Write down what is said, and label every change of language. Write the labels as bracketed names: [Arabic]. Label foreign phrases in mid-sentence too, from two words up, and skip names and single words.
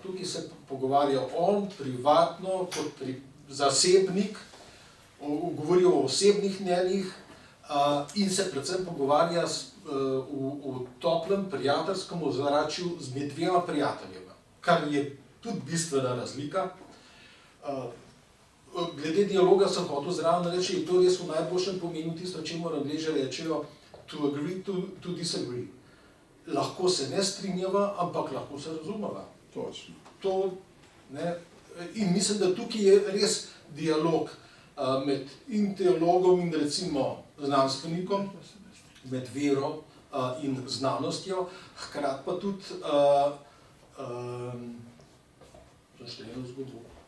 [Slovenian] Tukaj se pogovarja on privatno, kot zasebnik, govori o osebnih mnenjih in se predvsem pogovarja v toplem prijateljskem ozračju z dvema prijateljema, kar je tudi bistvena razlika. Glede dialoga sem hotel zraven reči, to res v najboljšem pomenu tisto, čemu Angleži rečejo [English] to agree to disagree. [Slovenian] Lahko se ne strinjava, ampak lahko se razumeva. Točno. In mislim, da tukaj je res dialog med in teologom in recimo znanstvenikom, med vero in znanostjo, hkrati pa tudi zaštejeno zgodbo.